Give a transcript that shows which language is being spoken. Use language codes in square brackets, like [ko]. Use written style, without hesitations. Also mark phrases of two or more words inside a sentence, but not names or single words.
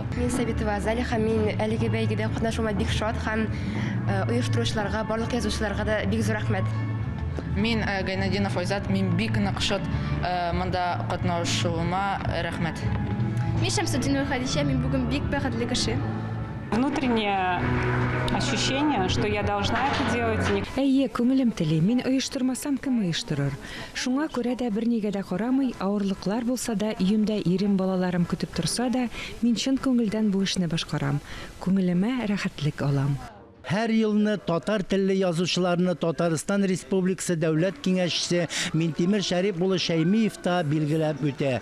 [tt] Мин Сабитова Азалия һәм мин әлеге бәйгедә катнашуыма бик шат һәм оештыручыларга, барлык язучыларга да бик зур рәхмәт. Мин Гайнадинов Айзат, мин бик нык шат монда катнашуыма рәхмәт. Мин Шәмсетдинова Хәдичә, мин бүген бик бәхетле кеше. [ru] Внутреннее ощущение, что я должна это делать. [tt] Әйе, күңелем тели, мин оештырмасам кем оештырыр. Шуңа күрә дә бернигә дә карамый, авырлыклар булса да, өемдә ирем, балаларым көтеп торса да, мин чын күңелдән бу эшне башкарам. Күңелемә рәхәтлек алам. Һәр елны татар телле язучыларны Татарстан Республикасы Дәүләт Киңәшчесе Минтимер Шәриф улы Шәймиев та билгеләп үтә.